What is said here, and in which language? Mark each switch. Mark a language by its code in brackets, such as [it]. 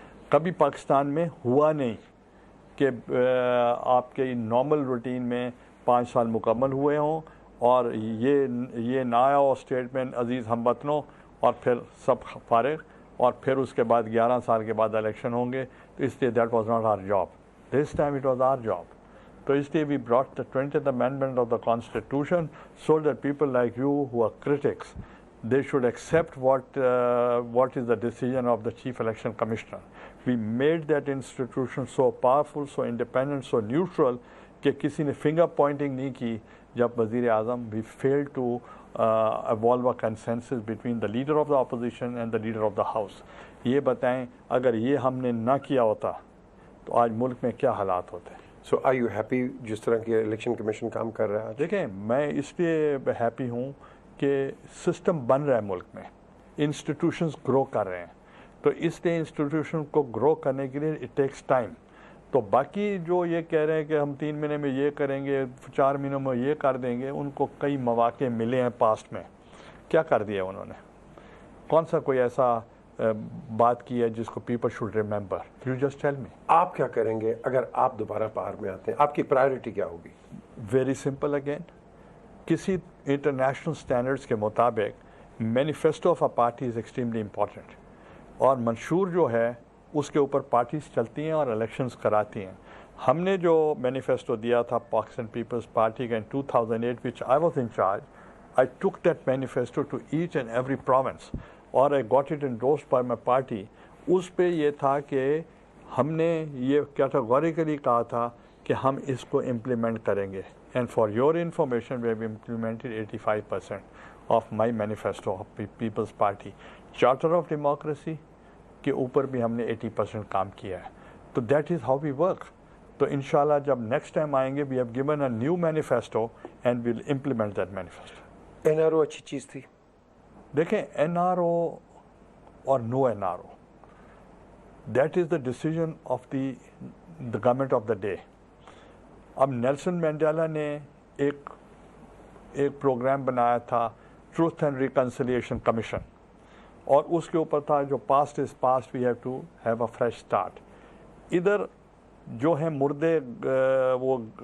[ur] کبھی پاکستان میں ہوا نہیں کہ آپ کے نارمل روٹین میں 5 سال مکمل ہوئے ہوں اور یہ نہ آیا ہو اسٹیٹمنٹ عزیز ہم وطنوں اور پھر سب فارغ اور پھر اس کے بعد 11 سال کے بعد الیکشن ہوں گے. تو اس لیے [en] That was not our job, this time it was our job. [ur] تو اس لیے [en] We brought the 20th amendment of the Constitution so that people like you who are critics, they should accept what is the decision of the Chief Election Commissioner. We made that institution so powerful, so independent, so neutral [ur] کہ کسی نے finger pointing نہیں کی جب وزیر اعظم [en] we failed to evolve a consensus between the leader of the opposition and the leader of the house. [ur] یہ بتائیں اگر یہ ہم نے نہ کیا ہوتا تو آج ملک میں کیا حالات ہوتے ہیں. [en] so are you happy [ur] جس طرح کی الیکشن کمیشن کام کر رہا ہے؟ دیکھیں میں اس لیے ہیپی ہوں کہ سسٹم بن رہا ہے ملک میں, انسٹیٹیوشنز گرو کر رہے ہیں. تو اس لیے انسٹیٹیوشن کو گرو کرنے کے لیے [en] It takes time. [ur] تو باقی جو یہ کہہ رہے ہیں کہ ہم 3 مہینے میں یہ کریں گے, 4 مہینوں میں یہ کر دیں گے, ان کو کئی مواقع ملے ہیں پاسٹ میں. کیا کر دیا انہوں نے؟ کون سا کوئی ایسا بات کی ہے جس کو [en] People should remember? You just tell me. [ur] آپ کیا کریں گے اگر آپ دوبارہ پار میں آتے ہیں؟ آپ کی پرائیورٹی کیا ہوگی؟ [en] very simple again, کسی international standards کے مطابق manifesto of a party is extremely important, [ur] اور منشور جو ہے اس کے اوپر پارٹیز چلتی ہیں اور الیکشنز کراتی ہیں. ہم نے جو مینیفیسٹو دیا تھا پاکستان پیپلز پارٹی کا [en] in 2008 which I was in charge, I took that manifesto to each and every province اور I got it endorsed by my party. [ur] اس پہ یہ تھا کہ ہم نے یہ کیٹاگوریکلی کہا تھا کہ ہم اس کو امپلیمنٹ کریں گے. [en] And for your information, we have implemented 85% of my manifesto of People's Party. [ur] Charter of Democracy کے اوپر بھی ہم نے 80% کام کیا ہے. [en] تو that is how we work. [ur] تو انشاءاللہ جب نیکسٹ ٹائم آئیں گے [en] we have given a new manifesto and we'll implement that manifesto. [ur] NRO اچھی چیز تھی. دیکھیں [en] NRO اور no NRO, that is the decision of the government of the day. [ur] اب نیلسن مینڈیلا نے ایک پروگرام بنایا تھا ٹروتھ اینڈ ریکنسیلیشن کمیشن اور اس کے اوپر تھا جو [en] Past is past we have to have a fresh start. [ur] ادھر جو ہیں مردے وہ